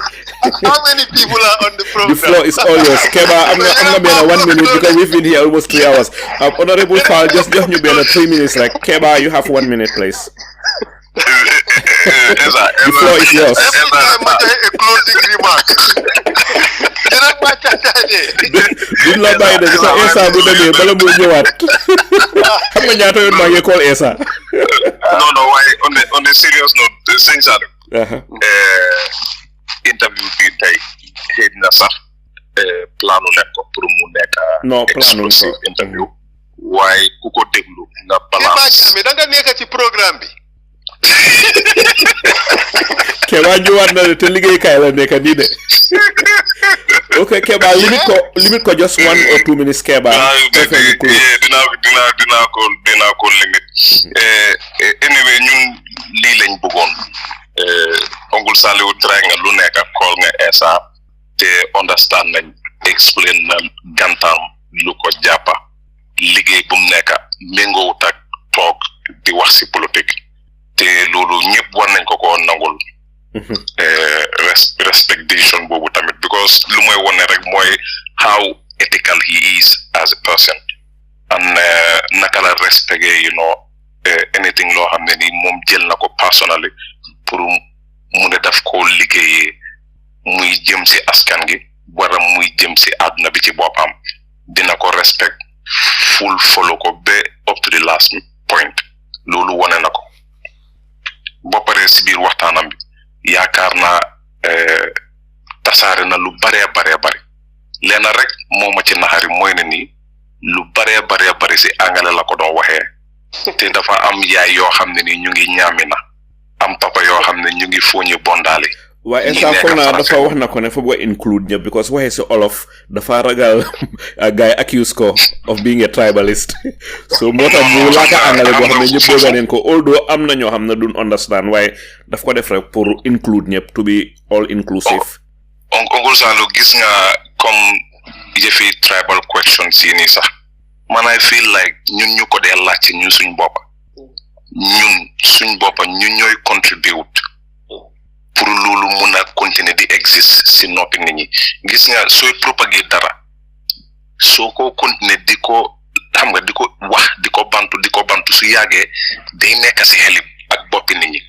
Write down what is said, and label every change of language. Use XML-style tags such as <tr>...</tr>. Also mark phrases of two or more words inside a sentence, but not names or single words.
<en>How many people are on the program? The floor is all yours. Keba, I'm going to be in 1 minute because we've been here almost 3 hours. Honourable Faal, just you be in 3 minutes. Like Keba, you have 1 minute, please. The floor is yours. A closing remark.</en> <wo>Duñ la bàyyi de sa Essa bu demee bala muy ñëwaat xam nga ñaata yoon maa ngi call Essa.</wo> <en>No, waaye on a serious note,</en> <wo>sëñ Saliou. Interview bi tey xëy na sax planu leen ko pour mu nekk</wo> <en>exclusive interview,</en> <wo>waaye ku ko déglu nga balance. da nga nekk ci programme bi. Keba ñëwaat na te liggéeykaay la nekk nii de.</wo> <en>Okay, Keba, limit ko just 1 or 2 minutes, Keba.</en> <wo>Dinaa ko limit. Anyway, ñun lii lañ bëggoon. Oncle Saliou try nga lu nekk call nga Essa te understand nañ, explain na gantam lu ko jàppa, liggéey bu mu nekk méngoowut ak toog di wax si politique. Te loolu ñëpp war nañ ko nangul. Respectation boobu tamit, because lu mooy wone rek mooy</wo> <en>how ethical he is as a person,</en> <wo>and naka la respecté anything loo xam ne ni moom jël na ko personally pour mu ne daf ko liggéeyee muy jëm si askan gi wara muy jëm si àdduna bi ci boppam, dina ko</wo> <en>respect full follow</en> <wo>ko ba</wo> <en>up to the last point.</en> <wo>Loolu wone na ko ba pare si biir waxtaanam bi yaakaar naa tasaare na lu bare leena rek moo ma ci naxari mooy ne nii lu bare si angale la ko doon waxee te dafa am yaay yoo xam ne ni ñu ngi ñaami na, am papa yoo xam ne ñu ngi fooñi bondaale. waaye Essa foog naa dafa wax na ko ne fa bëgg include ñëpp, because waxee si olof dafa ragal guy accuse ko</wo> <en>of being a tribalist.</en> <wo>So moo tax mu laaka angale boo xam ne ñëpp dégg neen ko, although am na ñoo xam ne duñ understand, waaye daf ko def rek pour include ñëpp,</wo> <en>to be all inclusive.</en> <wo>Oncle Saliou, gis nga comme yëfi</wo> <en>tribal questions</en> <wo>yi nii sax, man</wo> <en>I feel like</en> <wo>ñun ñu ko dee laajte ñun suñ boppa ñun ñooy contribute pour loolu mun a continuer di exist si noppi nit ñi. Gis nga sooy propager dara, soo ko continuer di ko xam nga di ko wax di ko bantu su yàggee day nekk si xeli ak boppi nit ñi.</wo>